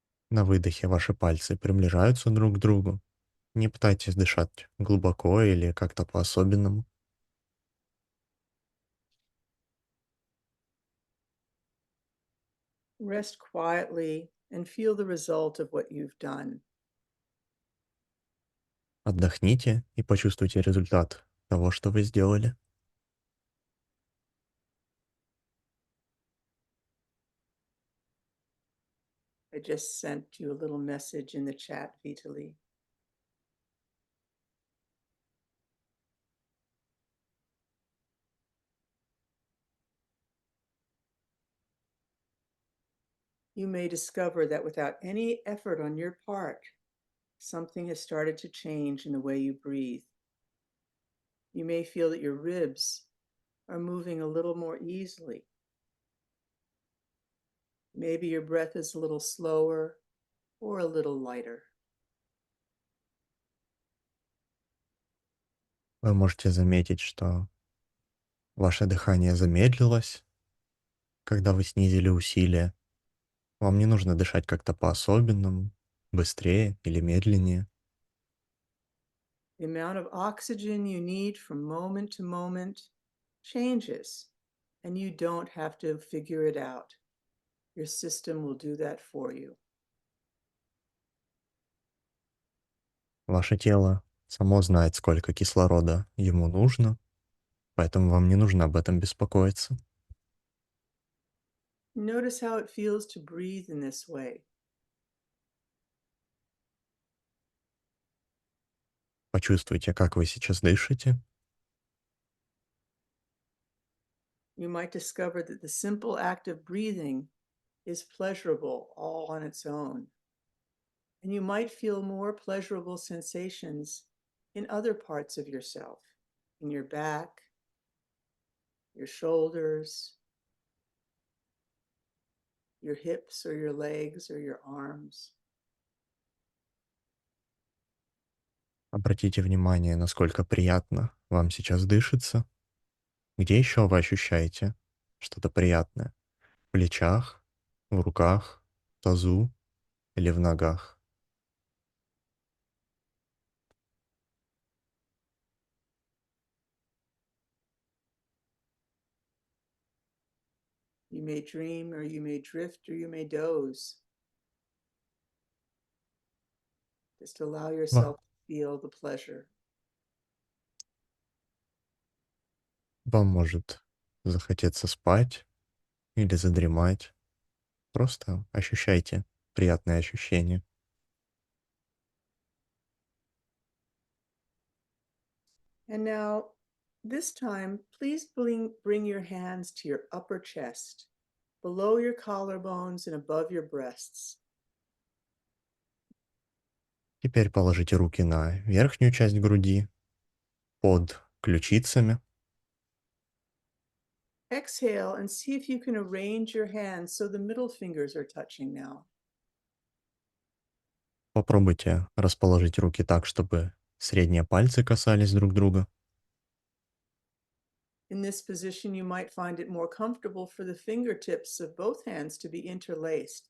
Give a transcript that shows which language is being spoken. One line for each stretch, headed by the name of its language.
Russian: На выдохе ваши пальцы приближаются друг к другу. Не пытайтесь дышать глубоко или как-то по-особенному.
English: Rest quietly and feel the result of what you've done.
Russian: Отдохните и почувствуйте результат того, что вы сделали.
English: I just sent you a little message in the chat, Vitaly. You may discover that without any effort on your part, something has started to change in the way you breathe. You may feel that your ribs are moving a little more easily. Maybe your breath is a little slower or a little lighter.
Russian: Вы можете заметить, что ваше дыхание замедлилось, когда вы снизили усилие. Вам не нужно дышать как-то по-особенному, быстрее или медленнее.
English: The amount of oxygen you need from moment to moment changes, and you don't have to figure it out. Your system will do that for you.
Russian: Ваше тело само знает, сколько кислорода ему нужно, поэтому вам не нужно об этом беспокоиться.
English: Notice how it feels to breathe in this way.
Russian: Почувствуйте, как вы сейчас дышите.
English: You might discover that the simple act of breathing is pleasurable all on its own. And you might feel more pleasurable sensations in other parts of yourself, in your back, your shoulders, your hips or your legs or your arms.
Russian: Обратите внимание, насколько приятно вам сейчас дышится. Где еще вы ощущаете что-то приятное? В плечах, в руках, в тазу или в ногах?
English: You may dream or you may drift or you may doze. Just allow
Russian: Ва-
English: yourself to feel the pleasure.
Russian: Вам может захотеться спать или задремать. Просто ощущайте приятные ощущения.
English: And now, this time, please bring your hands to your upper chest, below your collarbones and above your breasts.
Russian: Теперь положите руки на верхнюю часть груди, под ключицами.
English: Exhale and see if you can arrange your hands so the middle fingers are touching now.
Russian: Попробуйте расположить руки так, чтобы средние пальцы касались друг друга.
English: In this position, you might find it more comfortable for the fingertips of both hands to be interlaced.